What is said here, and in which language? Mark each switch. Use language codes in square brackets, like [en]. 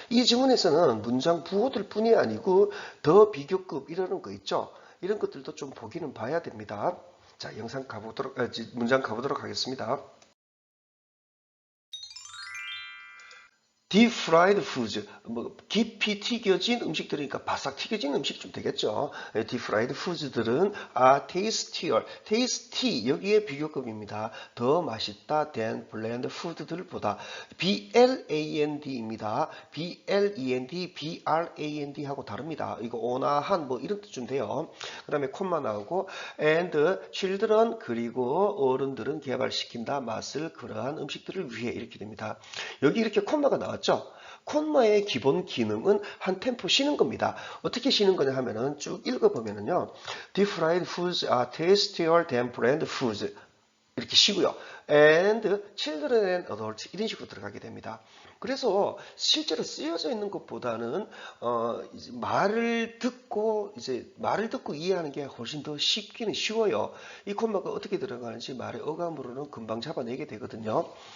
[ko] 이 지문에서는 문장 부호들 뿐이 아니고 더 비교급 이러는 거 있죠. 이런 것들도 좀 보기는 봐야 됩니다. 자, 문장 가보도록 하겠습니다. [en] Deep fried foods, [ko] 뭐 깊이 튀겨진 음식들이니까 바싹 튀겨진 음식 좀 되겠죠. [en] Deep fried foods [ko] 들은 [en] tastier, tasty [ko] 여기에 비교급입니다. 더 맛있다 [en] than bland food [ko] 들보다. BLAND입니다. BLEND, BRAND 하고 다릅니다. 이거 온화한 뭐 이런 뜻 좀 돼요. 그 다음에 콤마 나오고 [en] and children [ko] 그리고 어른들은 개발시킨다 맛을 그러한 음식들을 위해 이렇게 됩니다. 여기 이렇게 콤마가 나왔죠. 콤마의 기본 기능은 한 템포 쉬는 겁니다. 어떻게 쉬는 거냐 하면은 쭉 읽어보면은요. [en] Deep fried foods are tastier than bland foods. [ko] 이렇게 쉬고요. [en] And children and adults [ko] 이런 식으로 들어가게 됩니다. 그래서 실제로 쓰여져 있는 것보다는 이제 말을 듣고 이해하는 게 훨씬 더 쉽기는 쉬워요. 이 콤마가 어떻게 들어가는지 말의 어감으로는 금방 잡아내게 되거든요.